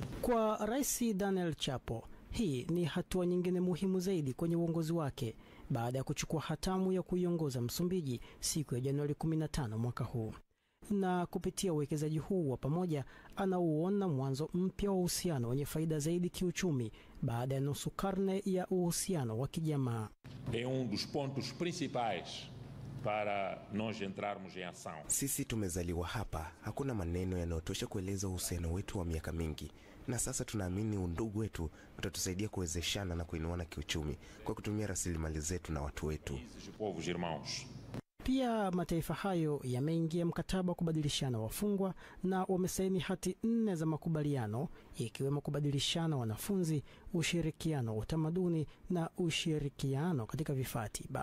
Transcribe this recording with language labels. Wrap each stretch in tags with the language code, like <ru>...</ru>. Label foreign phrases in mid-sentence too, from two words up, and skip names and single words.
<sw>Kwa Rais Daniel Chapo, hii ni hatua nyingine muhimu zaidi kwenye uongozi wake baada ya kuchukua hatamu ya kuiongoza Msumbiji siku ya Januari 15 mwaka huu. Na kupitia uwekezaji huu wa pamoja anauona mwanzo mpya wa uhusiano wenye faida zaidi kiuchumi baada ya nusu karne ya uhusiano wa kijamaa.</sw> <pt>Dos pontos principais para nós entrarmos em ação.</pt> <sw>Sisi tumezaliwa hapa, hakuna maneno yanayotosha kueleza uhusiano wetu wa miaka mingi. Na sasa tunaamini undugu wetu utatusaidia kuwezeshana na kuinuana kiuchumi kwa kutumia rasilimali zetu na watu wetu. Pia mataifa hayo yameingia mkataba wa kubadilishana wafungwa na wamesaini hati 4 za makubaliano, ikiwemo kubadilishana wanafunzi, ushirikiano wa utamaduni na ushirikiano katika vifaa tiba.</sw>